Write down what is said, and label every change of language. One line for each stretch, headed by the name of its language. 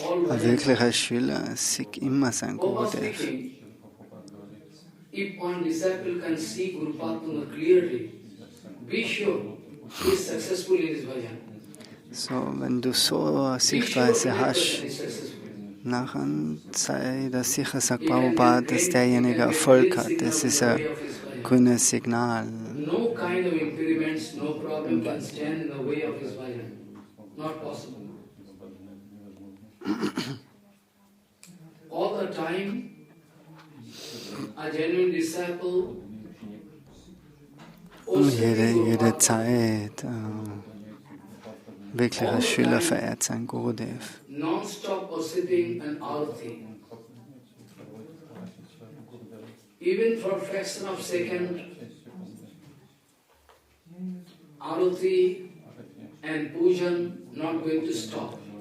German: Ein wirklicher Schüler sieht immer sein Gurudev.
English: If one disciple can see Guru Padma clearly, be sure he is successful in his bhajan.
German: So, wenn du so eine Sichtweise hast, nachher sei das sicher, sagt Prabhupada, dass derjenige Erfolg hat. Das ist ein grünes Signal.
English: No kind of impediments, no problem can stand in the way of his bhajan. Not possible. All the time, a genuine disciple
German: jede Zeit wirklich als Schüler verehrt sein Gurudev.
English: Non-stop worshipping and arati. Even for a fraction of a second, arati and pujan not going to stop.